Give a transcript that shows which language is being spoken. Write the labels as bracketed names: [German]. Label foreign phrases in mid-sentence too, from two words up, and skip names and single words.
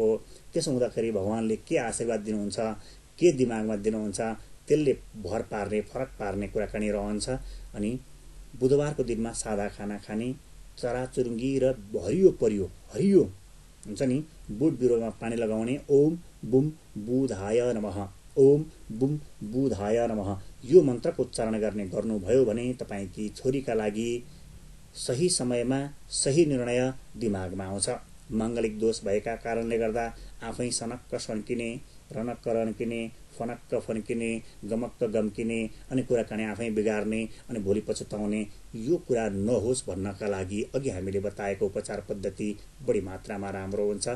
[Nepali] त्यसो हुँदाखेरि भगवानले के आशीर्वाद दिनुहुन्छ, के दिमागमा दिनुहुन्छ, त्यसले भर पार्ने, फरक पार्ने कुराकानी रहन्छ। अनि बुधबारको दिनमा सादा खाना खाने, चराचुरुङ्गी र हरियो हुन्छ नि बोट बिरुवामा पानी लगाउने [Sanskrit] ओम बुम बुधाय नमः, ओम बुम बुधाय नमः [Nepali] यो मन्त्रको उच्चारण गर्ने गर्नुभयो भने तपाईकी छोरीका लागि सही समयमा सही निर्णय दिमागमा आउँछ। माङ्गलिक दोष भएका कारणले गर्दा आफै सनक्क सन्किने, रनक्क रन्किने, फनक्क फन्किने, गमक्क गम्किने अनि कुराकानी आफै बिगार्ने अनि भोलि पछुताउने यो कुरा नहोस् भन्नका लागि अघि हामीले बताएको उपचार पद्धति बढी मात्रामा राम्रो हुन्छ।